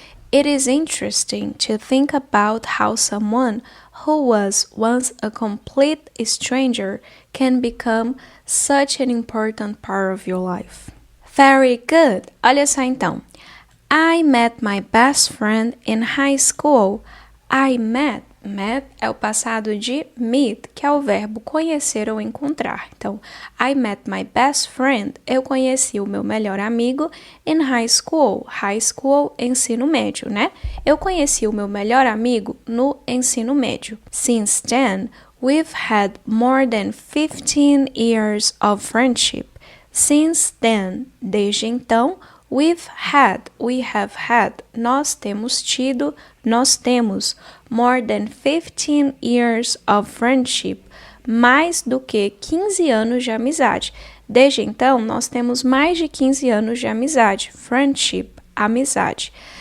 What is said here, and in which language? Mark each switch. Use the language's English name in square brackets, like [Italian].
[English] It is interesting to think about how someone who was once a complete stranger can become such an important part of your life. Very good! [Portuguese] Olha só então. [English] I met my best friend in high school. [Portuguese] I met é o passado de meet, que é o verbo conhecer ou encontrar. [English] Então, I met my best friend. [Portuguese] Eu conheci o meu melhor amigo [English] in high school. [Portuguese] High school, ensino médio, né? Eu conheci o meu melhor amigo no ensino médio. [English] Since then, we've had more than 15 years of friendship. Since then, [Portuguese] desde então, [English] we have had, [Portuguese] nós temos tido, nós temos [English] more than 15 years of friendship, [Portuguese] mais do que 15 anos de amizade. Desde então, nós temos mais de 15 anos de amizade, friendship, amizade.